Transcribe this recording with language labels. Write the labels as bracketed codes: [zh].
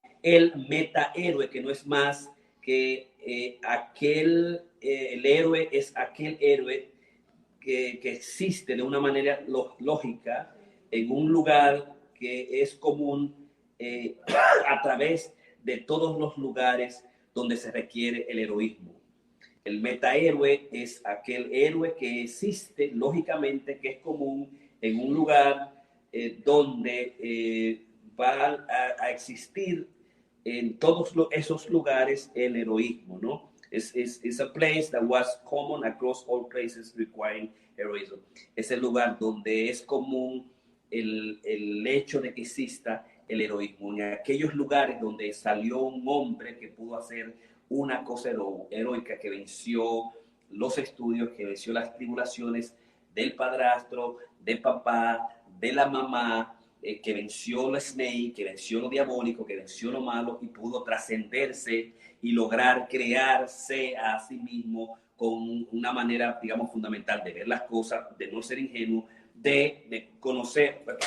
[es] el metahéroe, que no es más que el héroe es aquel héroe que existe de una manera lógica en un lugar que es común a través de todos los lugares donde se requiere el heroísmo. El metahéroe es aquel héroe que existe lógicamente, que es común en un lugar donde va a existir en todos esos lugares el heroísmo, ¿no? [en] It's a place that was common across all places requiring heroism. [es] Es el lugar donde es común el hecho de que exista el heroísmo. En aquellos lugares donde salió un hombre que pudo hacer una cosa heroica, que venció los estudios, que venció las tribulaciones del padrastro, del papá, de la mamá, que venció lo Snake, que venció lo diabólico, que venció lo malo y pudo trascenderse y lograr crearse a sí mismo con una manera, digamos, fundamental de ver las cosas, de no ser ingenuo, de conocer,